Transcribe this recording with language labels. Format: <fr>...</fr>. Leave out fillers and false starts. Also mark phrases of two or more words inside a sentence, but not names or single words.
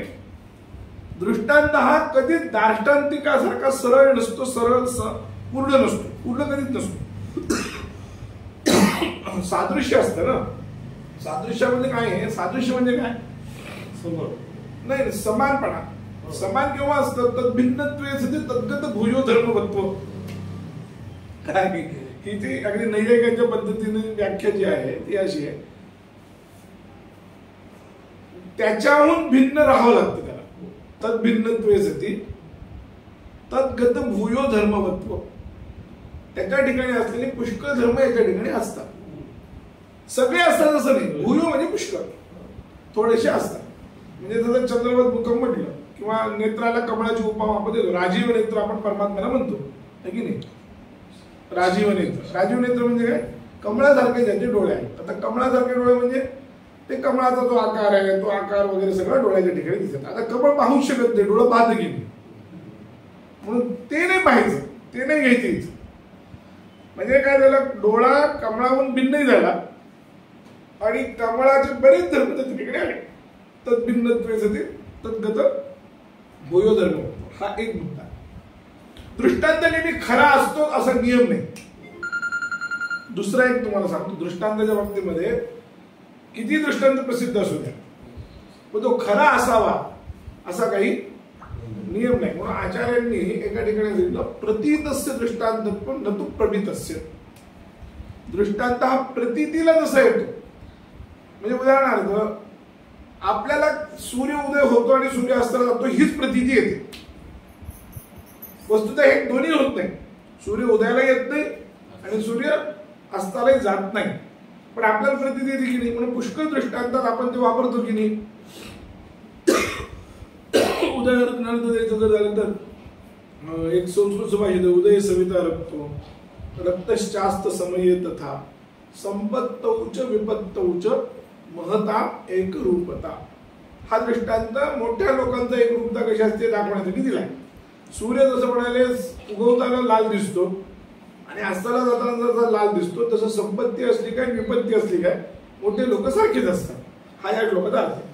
<mr>दृष्टांत हा कधीच दार्ष्टांतिकासारखा सरळ नसतो, सरळ पूर्ण नसतो, पूर्ण कधीच नसतो. सादृश्य असतं ना. सादृश्य म्हणजे काय आहे, सादृश्य म्हणजे काय, नाही समानपणा. समान केव्हा असतं,</mr> <sa>तद्भिन्नत्वे तद्गत भूयो धर्मवत्व.</sa> <mr>काय की ती अगदी नैयायिकांच्या पद्धतीने व्याख्या जी आहे ती अशी आहे, त्याच्याहून भिन्न राहावं लागतं त्याला.</mr> <sa>तद्भिन्नत्वे सती तद्गत भूयो धर्मवत्व.</sa> <mr>त्याच्या ठिकाणी असलेले पुष्कळ धर्म याच्या ठिकाणी असतात. सगळे असतात असं नाही, भूयो म्हणजे पुष्कळ, थोडेसे असतात. म्हणजे जसं</mr> <sa>चंद्रवत मुखम</sa> <mr>म्हटलं किंवा नेत्राला कमळाची उपमा आपण देतो. राजीव नेत्र आपण परमात्म्याला म्हणतो है की नाही. राजीव नेत्र, राजीव नेत्र म्हणजे काय, कमळासारखे ज्याचे डोळे आहेत. आता कमळासारखे डोळे म्हणजे ते कमळाचा जो आकार आहे तो आकार वगैरे सगळं डोळ्याच्या ठिकाणी दिसत. आता कमळ पाहूच शकत नाही, डोळं पाहत की नाही, म्हणून ते नाही पाहायचं, ते नाही घ्यायचं. म्हणजे काय झालं, डोळा कमळाहून भिन्नही झाला आणि कमळाचे बरेच धर्म त्याच्या ठिकाणी आले.</mr> <sa>तद्भिन्नत्वे सती तद्गत भूयो धर्म,</sa> <mr>हा एक मुद्दा. दृष्टांत नेहमी खरा असतो असा नियम नाही. दुसरा एक तुम्हाला सांगतो, दृष्टांताच्या बाबतीमध्ये किती दृष्टांत प्रसिद्ध असू द्या पण तो खरा असावा असा काही नियम नाही. म्हणून आचार्यांनी एका ठिकाणी सांगितलं,</mr> <sa>प्रतीतस्य दृष्टांतत्वं न तु प्रमितस्य.</sa> <mr>दृष्टांत हा प्रतीतीला जसा येतो, म्हणजे उदाहरणार्थ आपल्याला सूर्य उदय होतो आणि सूर्य अस्ताला जातो हीच प्रतीती येते. वस्तुतः हे दोन्ही होत नाही, सूर्य उदयाला येत नाही आणि सूर्य अस्तालाही जात नाही, पण आपल्याला प्रतीती येते की नाही. म्हणून पुष्कळ दृष्टांतात आपण ते वापरतो की नाही. उदयार्थ द्यायचं जर झालं तर एक संस्कृत सुभाषित,</mr> <sa>उदय सविता रक्तो रक्तश्चास्त समये तथा संपत्तौच विपत्तौच महता एक रूपता.</sa> <mr>हा दृष्टांत मोठ्या लोकांचा एक रूपता कशी असते दाखवण्यासाठी दिलाय. सूर्य जसं म्हणाले उगवताना लाल दिसतो आणि अस्ताला जाताना जसा लाल दिसतो, तसं संपत्ती असली काय विपत्ती असली काय मोठे लोक सारखेच असतात. हा या श्लोकाचा अर्थ.</mr>